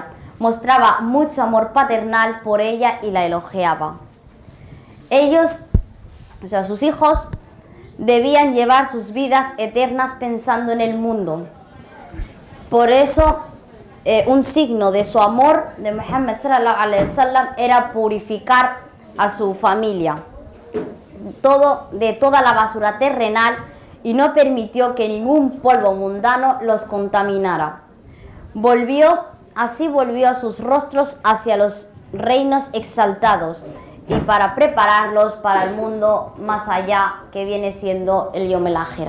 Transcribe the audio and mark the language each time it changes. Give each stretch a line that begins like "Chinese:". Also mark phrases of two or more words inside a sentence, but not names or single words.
Spanish: Mostraba mucho amor paternal por ella y la elogiaba. Sus hijos, debían llevar sus vidas eternas pensando en el mundo. Por eso, un signo de su amor de Muhammad
Arabic: صلى الله عليه وسلم
Spanish: era purificar a su familia de toda la basura terrenal y no permitió que ningún polvo mundano los contaminara. Así volvió a sus rostros hacia los reinos exaltados y para prepararlos para el mundo más allá que viene siendo el
Arabic: يوم الآخرة.